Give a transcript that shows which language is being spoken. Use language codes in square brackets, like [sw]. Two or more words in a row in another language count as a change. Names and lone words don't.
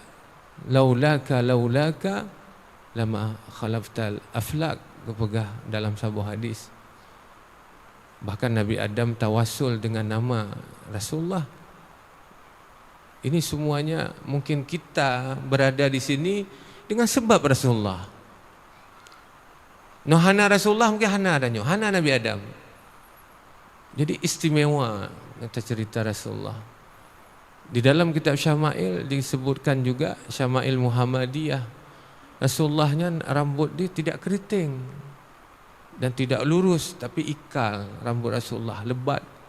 [ar] لولاك لما خلقت الأفلاك, [id] kepegah dalam sebuah hadis. Bahkan Nabi Adam tawassul dengan nama Rasulullah. Ini semuanya mungkin kita berada di sini dengan sebab Rasulullah. Hana Rasulullah mungkin hana adanya, hana Nabi Adam. Jadi istimewa kata cerita Rasulullah. Di dalam kitab Syama'il disebutkan juga Syama'il Muhammadiyah. Rasulullahnya rambut dia tidak keriting dan tidak lurus, tapi ikal rambut Rasulullah, lebat.